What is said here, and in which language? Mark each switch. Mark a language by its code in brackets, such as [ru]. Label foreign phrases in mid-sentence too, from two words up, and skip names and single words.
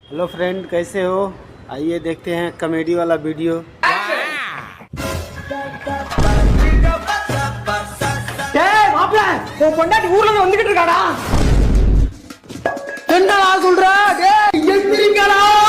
[en] hello friend, [hi] कैसे हो? आइए देखते हैं कॉमेडी वाला वीडियो। [ta] டேய் மாப்ள, உன் பொண்டாட்டி ஊர்ல இருந்து வந்துகிட்டு இருக்காடா. என்னடா சொல்ற? டேய் எந்திரிங்கடா.